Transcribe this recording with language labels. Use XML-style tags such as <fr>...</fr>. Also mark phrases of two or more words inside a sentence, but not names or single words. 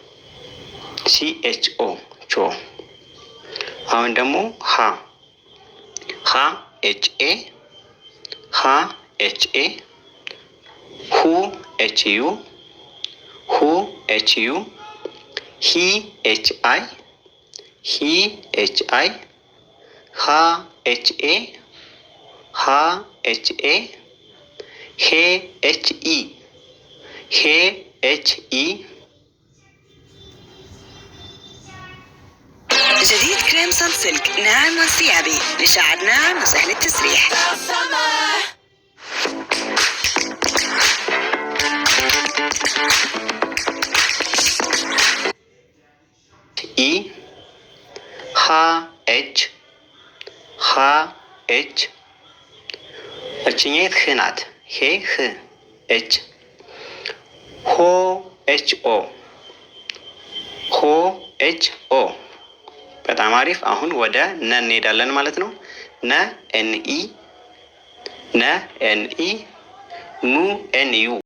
<am>ሲኤች ኦ ቾ። አሁን ደግሞ ሀ ሀ ኤች ኤ ሀ ኤች ኤ ሁ ኤች ዩ ሁ ኤች ዩ ሂ ኤች አይ ሂ ኤች አይ ሃ ኤች ኤ ሃ ኤች ኤ ሄ ኤች ኢ ሄ ኤች ኢ</am> <ar>جديد كريم صنسلك ناعم وانسيابي لشعر ناعم وسهل التسريح.</ar> <am>ኢ ሃ ኤች ሃ ኤች እችኛይት ህ ናት። ሄ ህ ኤች ሆ ኤች ኦ ሆ ኤች ኦ። በጣም አሪፍ። አሁን ወደ ነ እንሄዳለን ማለት ነው። ነ ኤን ኢ ነ ኤን ኢ ኑ ኤን ዩ</am>